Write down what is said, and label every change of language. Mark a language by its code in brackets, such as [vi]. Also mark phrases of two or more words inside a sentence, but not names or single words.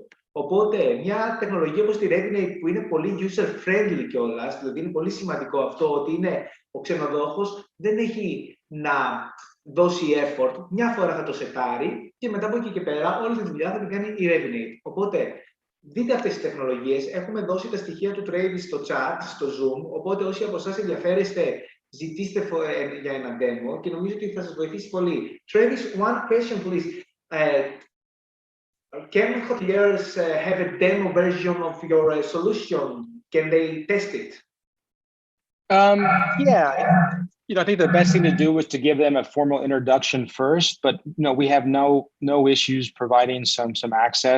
[el] Οπότε, μια τεχνολογία όπως τη Revenate, που είναι πολύ user-friendly κιόλας, δηλαδή είναι πολύ σημαντικό αυτό, ότι είναι ο ξενοδόχος, δεν έχει να δώσει effort, μια φορά θα το σετάρει και μετά από εκεί και πέρα όλη τη δουλειά θα την κάνει η Revenate. Οπότε, δείτε αυτές τις τεχνολογίες. Έχουμε δώσει τα στοιχεία του Travis στο chat, στο Zoom, οπότε όσοι από εσάς ενδιαφέρεστε, ζητήστε για ένα demo και νομίζω ότι θα σας βοηθήσει πολύ. [en] Travis, one question please. Can hoteliers have a demo version of your solution? Can they test it? Yeah, I think the best thing to do was to give them a formal introduction first, but we have no issues providing some access.